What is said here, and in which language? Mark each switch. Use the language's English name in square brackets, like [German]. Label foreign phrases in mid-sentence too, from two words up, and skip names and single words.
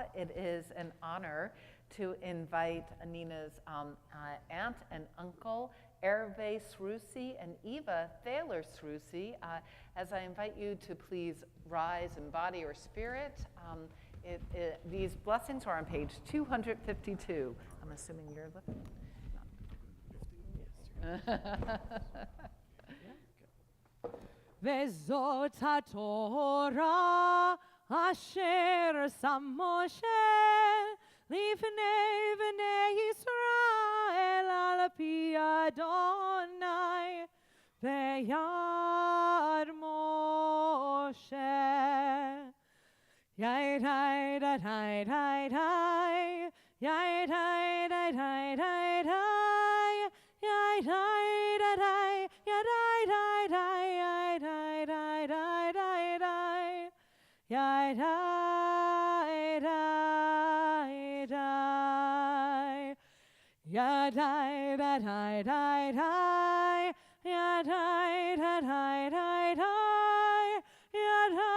[English] It is an honor to invite Nina's aunt and uncle, Hervé Srusi and Eva Thaler Srusi, as I invite you to please rise in body or spirit. These blessings are on page 252. I'm assuming you're lifting. [Hebrew] וזאת התורה אשר שם משה לפני בני ישראל על פי אדוני ביד משה. יי די די די די די יי די די די די די יי די די די יי די די די יי די די די די די יי די די די יי די די די די די יי די די די די די יי די